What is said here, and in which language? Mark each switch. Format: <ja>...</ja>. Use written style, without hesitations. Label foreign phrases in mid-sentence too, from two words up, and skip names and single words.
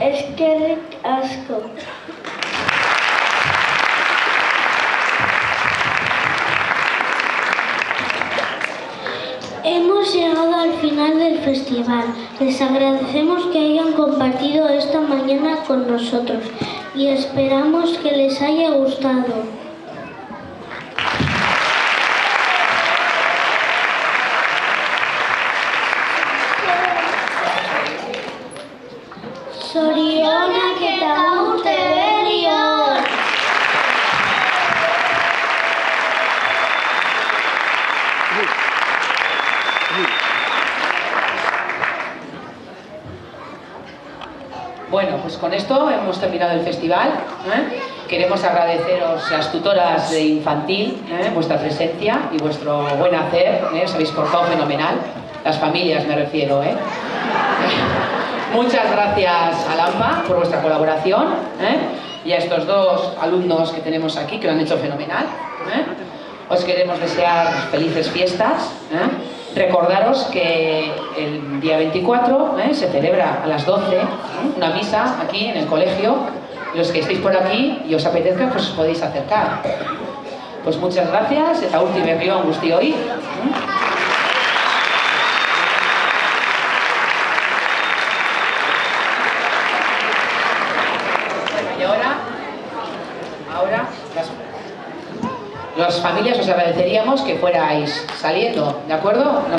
<eu>Eskerrik asko.</eu> <es>Hemos llegado al final del festival. Les agradecemos que hayan compartido esta mañana con nosotros y esperamos que les haya gustado.</es> <eu>Zorionak eta urte berri on!</eu> <es>Bueno, pues con esto hemos terminado el festival. Queremos agradeceros, las tutoras de infantil, vuestra presencia y vuestro buen hacer. Os habéis portado fenomenal. Las familias me refiero. Muchas gracias a Lampa por vuestra colaboración y a estos dos alumnos que tenemos aquí que lo han hecho fenomenal. Os queremos desear felices fiestas. Recordaros que el día 24 se celebra a las 12 una misa aquí en el colegio. Los que estéis por aquí y os apetezca, pues os podéis acercar. Pues muchas gracias.</es> <eu>Eta urte berri on guztioi.</eu> <es>Y ahora las familias os agradeceríamos que fuerais saliendo, ¿de acuerdo?</es>